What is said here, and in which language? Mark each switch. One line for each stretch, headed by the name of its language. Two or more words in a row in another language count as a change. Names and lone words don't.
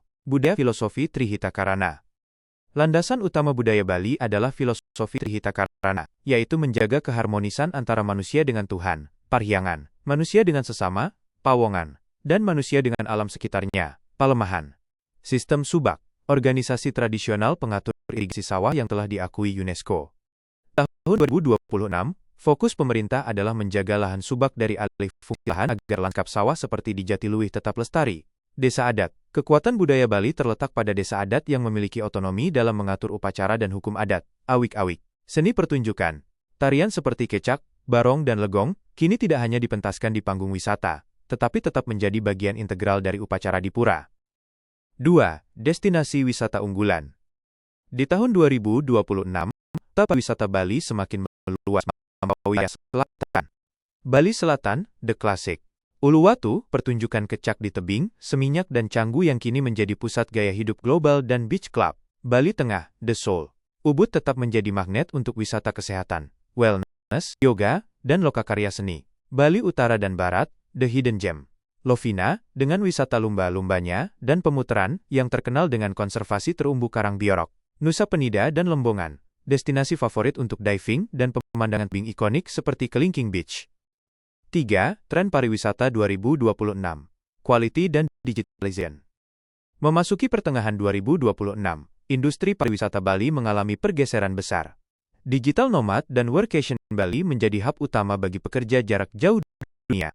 Indonesian: Budaya filosofi Trihita Karana. Landasan utama budaya Bali adalah filosofi Trihita Karana, yaitu menjaga keharmonisan antara manusia dengan Tuhan, Parhyangan, manusia dengan sesama, Pawongan, dan manusia dengan alam sekitarnya, Palemahan. Sistem Subak, organisasi tradisional pengatur irigasi sawah yang telah diakui UNESCO. Tahun 2026, fokus pemerintah adalah menjaga lahan subak dari alih fungsi lahan agar lanskap sawah seperti di Jatiluwih tetap lestari. Desa adat. Kekuatan budaya Bali terletak pada desa adat yang memiliki otonomi dalam mengatur upacara dan hukum adat. Awik-awik. Seni pertunjukan. Tarian seperti kecak, barong dan legong, kini tidak hanya dipentaskan di panggung wisata, tetapi tetap menjadi bagian integral dari upacara di pura. 2. Destinasi wisata unggulan. Di tahun 2026, wisata Bali semakin meluas melampaui selatan. Bali Selatan,
English: The Classic.
Indonesian: Uluwatu, pertunjukan kecak di tebing, seminyak dan canggu yang kini menjadi pusat gaya hidup global dan
English: beach club.
Indonesian: Bali Tengah,
English: The Soul.
Indonesian: Ubud tetap menjadi magnet untuk wisata kesehatan, wellness, yoga, dan lokakarya seni. Bali Utara dan Barat,
English: The Hidden Gem.
Indonesian: Lovina, dengan wisata lumba-lumbanya, dan pemutaran, yang terkenal dengan konservasi terumbu karang biorok. Nusa Penida dan Lembongan, destinasi favorit untuk diving dan pemandangan tebing ikonik seperti Kelingking Beach. 3. Tren pariwisata 2026. Quality dan Digitalization. Memasuki pertengahan 2026, industri pariwisata Bali mengalami pergeseran besar.
English: Digital nomad
Indonesian: dan workation Bali menjadi hub utama bagi pekerja jarak jauh dunia.